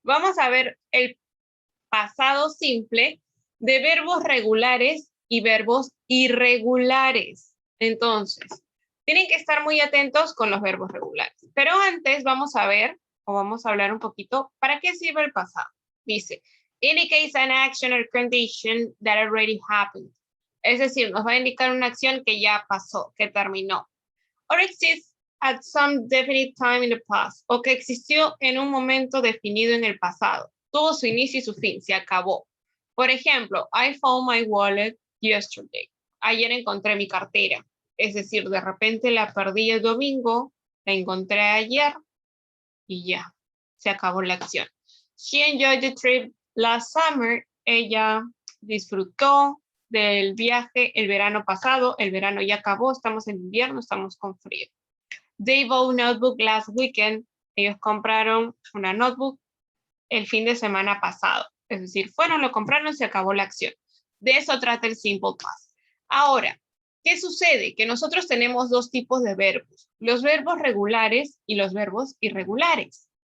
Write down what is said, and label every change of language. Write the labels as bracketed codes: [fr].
[es] Vamos a ver el pasado simple de verbos regulares y verbos irregulares. Entonces, tienen que estar muy atentos con los verbos regulares. Pero antes vamos a ver, o vamos a hablar un poquito, ¿para qué sirve el pasado? Dice, [en] indicates an action or condition that already happened. [es] Es decir, nos va a indicar una acción que ya pasó, que terminó. [en] Or exists at some definite time in the past. [es] O que existió en un momento definido en el pasado. Tuvo su inicio y su fin, se acabó. Por ejemplo, [en] I found my wallet yesterday. [es] Ayer encontré mi cartera. Es decir, de repente la perdí el domingo, la encontré ayer y ya, se acabó la acción. [en] She enjoyed the trip last summer. [es] Ella disfrutó del viaje el verano pasado. El verano ya acabó, estamos en invierno, estamos con frío. [en] They bought a notebook last weekend. [es] Ellos compraron una notebook el fin de semana pasado. Es decir, fueron, lo compraron, se acabó la acción. De eso trata el simple past. Ahora, ¿qué sucede? Que nosotros tenemos dos tipos de verbos. Los verbos regulares y los verbos irregulares.